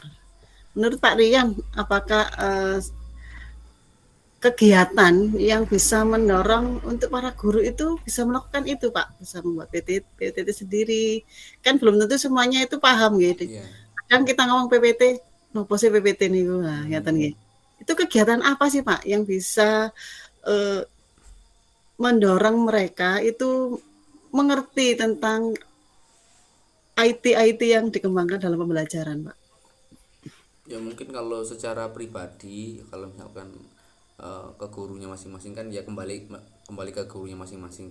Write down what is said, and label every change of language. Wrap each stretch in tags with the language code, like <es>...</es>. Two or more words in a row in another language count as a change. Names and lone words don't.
<id>Menurut Pak Rian, apakah kegiatan yang bisa mendorong untuk para guru itu bisa melakukan itu, Pak? Bisa membuat PPT sendiri. Kan belum tentu semuanya itu paham gitu. Iya. Kadang kita ngomong PPT,</id> <jv>nopo sih</jv> <id>PPT niku, nah,</id> <jv>ngeten nggih.</jv> <id>Itu kegiatan apa sih, Pak, yang bisa eh, mendorong mereka itu mengerti tentang IT yang dikembangkan dalam pembelajaran, Pak? Ya mungkin kalau secara pribadi, kalau misalkan ke gurunya masing-masing kan ya kembali ke gurunya masing-masing.</id>